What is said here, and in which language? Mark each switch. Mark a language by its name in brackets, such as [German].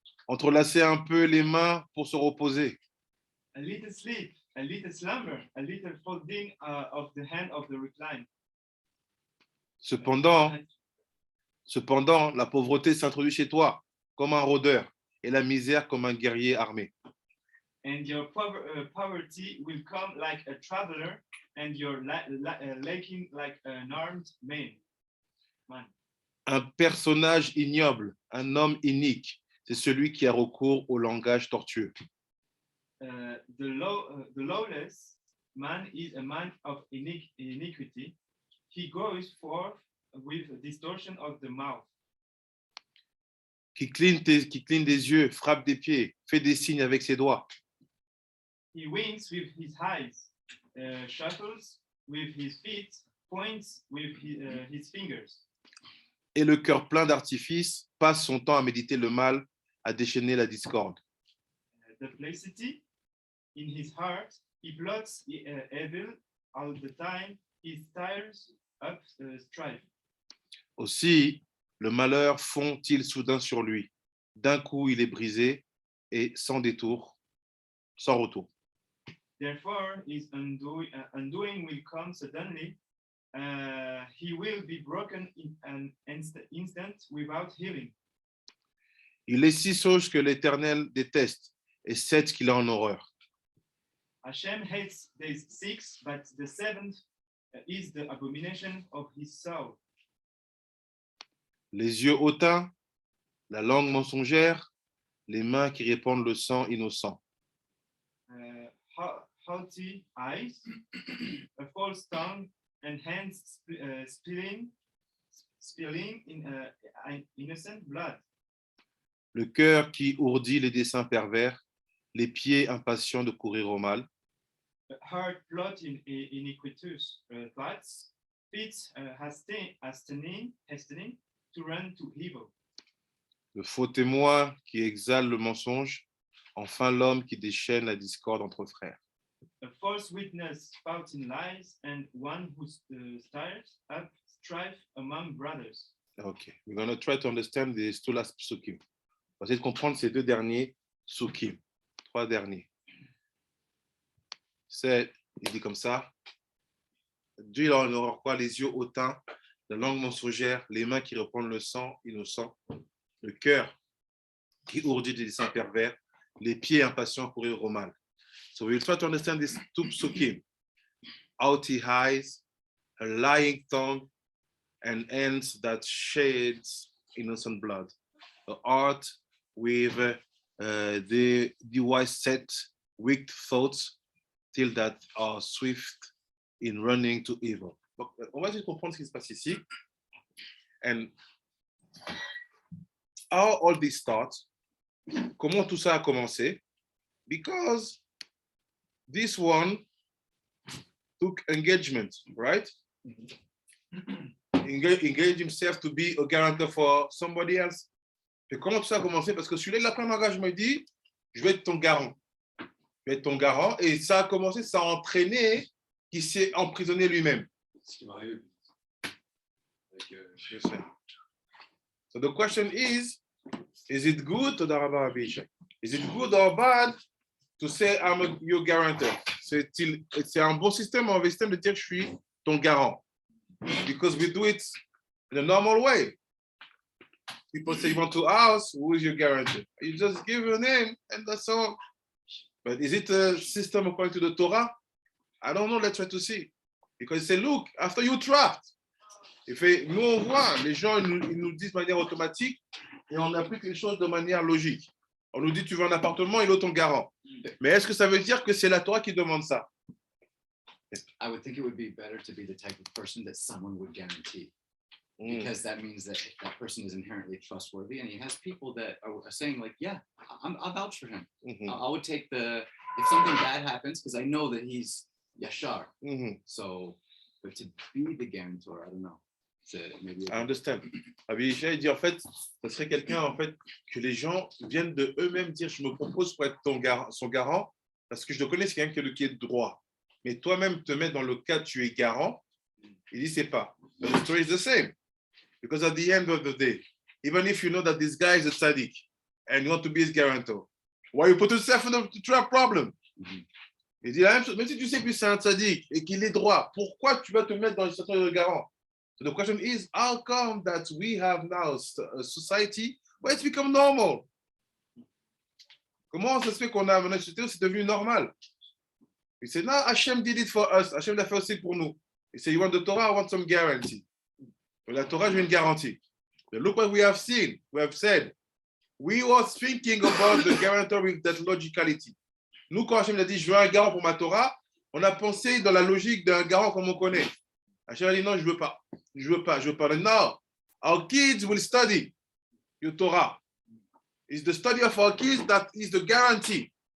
[French] Entrelacer un peu les mains pour se reposer. [English] A little sleep, a little slumber, a little folding of the hand of the recline. [French] Cependant, la pauvreté s'introduit chez toi comme un rôdeur et la misère comme un guerrier armé. [English] And your poverty will come like a traveler, and your lacking like an armed man. [French] Un personnage ignoble, un homme inique, c'est celui qui a recours au langage tortueux. [English] The lawless man is a man of iniquity. He goes forth with distortion of the mouth. [French] Qui cligne des yeux, frappe des pieds, fait des signes avec ses doigts. [English] He winks with his eyes, shuffles with his feet, points with his fingers. [French] Et le cœur plein d'artifices passe son temps à méditer le mal, à déchaîner la discorde. [English] Duplicity in his heart, he plots evil all the time. He stirs up strife. [French] Aussi, le malheur fond-il soudain sur lui. D'un coup, il est brisé et sans détour, sans retour. [English] Therefore, his undoing will come suddenly. He will be broken in an instant without healing. [French] Il est 6 choses que l'Éternel déteste et 7 qu'il a en horreur. [English] Hashem hates these 6, but the 7th is the abomination of his soul. [French] Les yeux hautains, la langue mensongère, les mains qui répandent le sang innocent. [English] Haughty eyes, a false tongue, and hands spilling in innocent blood. [French] Le cœur qui ourdit les desseins pervers, les pieds impatients de courir au mal. [English] A heart plotting iniquitous thoughts, feet hastening to run to evil. [French] Le faux témoin qui exhale le mensonge, enfin l'homme qui déchaîne la discorde entre frères. [English] A false witness spouting lies, and one who stirs up strife among brothers. Okay, we're going to try to understand these 2 last psukim. [French] On va essayer de comprendre ces 2 derniers psukim, 3 derniers. C'est Il dit comme ça. Dieu il aura quoi? Les yeux hautains, la langue mensongère, les mains qui reprennent le sang innocent, le cœur qui ourdit des desseins pervers, les pieds impatients pour courir au mal. [English] So we'll try to understand this two psukim. Haughty eyes, a lying tongue, and hands that shades innocent blood. A heart with the wise set, wicked thoughts, till that are swift in running to evil. [French] Donc, on va essayer de comprendre ce qui se passe ici. [English] And how all this starts, [French] comment tout ça a commencé? [English] Because this one took engagement, right? Engage himself to be a guarantor for somebody else. [French] Et comment tout ça a commencé? Parce que celui-là, il a pris un engagement, je me dis, je vais être ton garant. Je vais être ton garant. Et ça a commencé, ça a entraîné qu'il s'est emprisonné lui-même. Ce qui m'arrive. Je sais. [English] So the question is it good to Is it good or bad to say I'm your guarantor? [French] C'est un bon système, un mauvais système de dire je suis ton garant. [English] Because we do it in a normal way. People say you want to ask, who is your guarantor? You just give your name and that's all. But is it a system according to the Torah? I don't know, let's try to see. Because they say, look, after you trapped, [French] il fait, nous on voit, les gens ils nous disent de manière automatique et on applique les choses de manière logique. On nous dit tu veux un appartement, il est ton garant. Mais est-ce que ça veut dire que c'est la Torah qui demande ça? [English] I would think it would be better to be the type of person that someone would guarantee. Because that means that that person is inherently trustworthy and he has people that are saying like, yeah, I'll vouch for him. I would take if something bad happens, because I know that he's Yashar. So, but to be the guarantor, I don't know. Maybe I understand. [French] Abishai dit en fait, ça serait quelqu'un en fait que les gens viennent de eux-mêmes dire je me propose pour être son garant parce que je le connais, c'est quelqu'un qui est droit. Mais toi-même te mets dans le cas tu es garant, il dit c'est pas. [English] But the story is the same. Because at the end of the day, even if you know that this guy is a tzaddik and you want to be his guarantor, why you put yourself in a trap problem? [French] Il dit la même chose, même si tu sais que c'est un tzaddik et qu'il est droit, pourquoi tu vas te mettre dans une situation de garant? [English] So the question is, how come that we have now a society where it's become normal? [French] Comment ça se fait qu'on a une société où c'est devenu normal? Il dit, [English] no, Hashem did it for us. [French] Hashem l'a fait aussi pour nous. Il dit, [English] you want the Torah, I want some guarantee. [French] La Torah, je veux une garantie. [English] But look what we have seen. We have said, we was thinking about the guarantor with that logicality. [French] Nous, quand Hashem a dit, je veux un garant pour ma Torah, on a pensé dans la logique d'un garant comme on connaît. Hashem a dit, non, je veux pas. Je veux pas. [English] No, our kids will study your Torah. It's the study of our kids that is the guarantee.